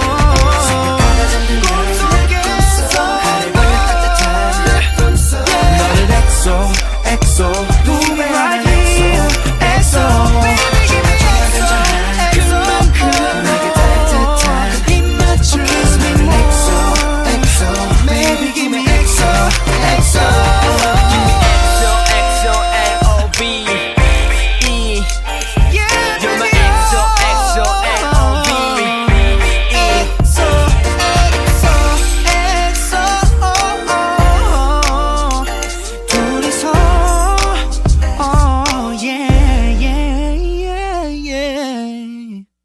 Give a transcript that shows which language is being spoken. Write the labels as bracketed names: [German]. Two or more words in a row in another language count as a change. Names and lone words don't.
[Korean] 생각하다 잠들면 내 꿈속 가래 벌려 따뜻한 내 품속 너를 [English] XO XO [Korean] 품에 안아 [English] XO XO [Korean] 그만큼 내게 따뜻한 입맞춤 너를 [English] XO XO [Korean] 매일 [English] give me XO XO XO XO L-O-V E You're my XO XO L-O-V E [Korean] 둘이서 [English] yeah yeah yeah yeah